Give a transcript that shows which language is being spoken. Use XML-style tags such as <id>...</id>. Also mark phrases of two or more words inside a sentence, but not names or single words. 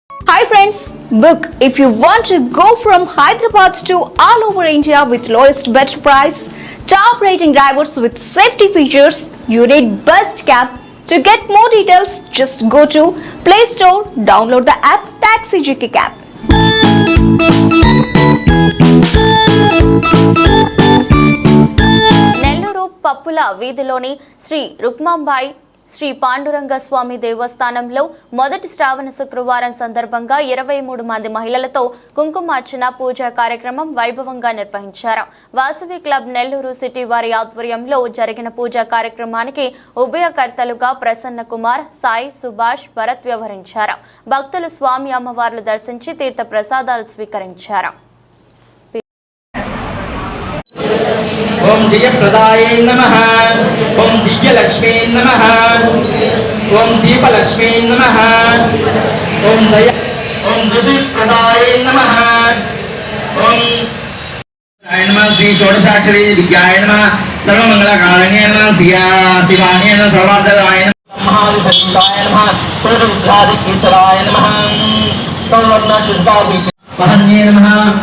<en>Hi friends, book if you want to go from Hyderabad to all over India with lowest better price, top rating drivers with safety features. You need Best Cab. To get more details, just go to Play Store, download the app Taxi GK Cab.</en> <te>నెల్లూరు పప్పుల వీధిలోని శ్రీ రుక్మాంబాయి శ్రీ పాండురంగ స్వామి దేవస్థానంలో మొదటి శ్రావణ శుక్రవారం సందర్భంగా 23 మంది మహిళలతో కుంకుమార్చన పూజా కార్యక్రమం వైభవంగా నిర్వహించారు. వాసవి క్లబ్ నెల్లూరు సిటీ వారి ఆధ్వర్యంలో జరిగిన పూజా కార్యక్రమానికి ఉభయకర్తలుగా ప్రసన్న కుమార్, సాయి, సుభాష్, భరత్ వ్యవహరించారు. భక్తులు స్వామి అమ్మవార్లు దర్శించి తీర్థ ప్రసాదాలు స్వీకరించారు.</te> <sa>ओम जयप्रदाय नमः। ओम दिव्यलक्ष्मी नमः। ओम दीपलक्ष्मी नमः। ओम दिव्यप्रदाय नमः। ओम नमः श्री षोडशाक्षरी विद्याय नमः। सर्वमंगलकारिण्ये नमः। शिवाय नमः। सर्वार्थदाय नमः। महाविष्णुदाय नमः। पूर्वविद्यादिकीर्तनाय नमः। सर्ववर्णशुष्काभिपहन्ये नमः।</sa>